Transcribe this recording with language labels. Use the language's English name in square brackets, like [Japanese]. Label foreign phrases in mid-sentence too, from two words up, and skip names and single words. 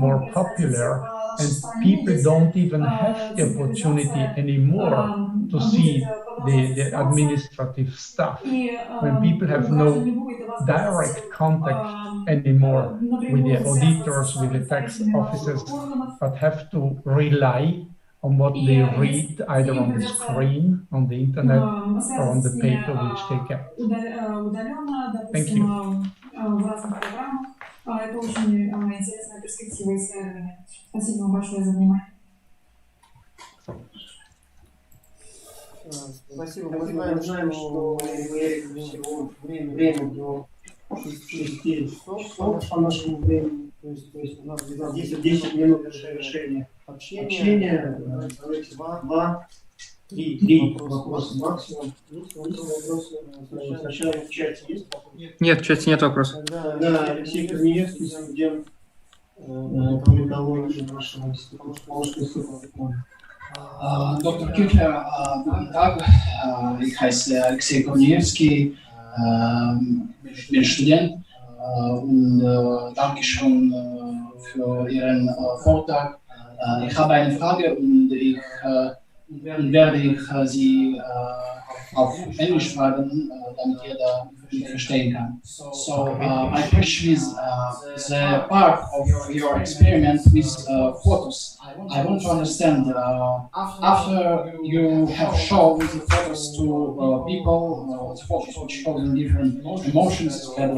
[English] more popular, and people don't even have the opportunity anymore to see the administrative stuff, when people have no direct contact anymore with the auditors, with the tax officers, but have to rely on what they read either on the screen, on the internet, or on the paper which they get. Thank you. [Russian] Это очень интересная перспектива исследования. Спасибо вам большое за внимание. Спасибо. Мы знаем, что у Эрика всего время до 6 часов по нашему времени. То есть у нас 10 минут до завершения общения. Давайте 2-3 вопроса максимум. Есть вопросы? Сначала в чате есть? Нет, в чате нет вопросов. Тогда Алексей Корнеевский, студент методологии нашего института. [German] Dr. Kиршлер, guten Tag. Ich heiße Erich Kirschler, bin Student und danke schön für Ihren Vortrag. Ich habe eine Frage und werde Sie auf Englisch fragen, damit jeder verstehen kann. [English] So my question is the part of your experiment with photos. I want to understand after you have shown the photos to people, photos which show them different emotions,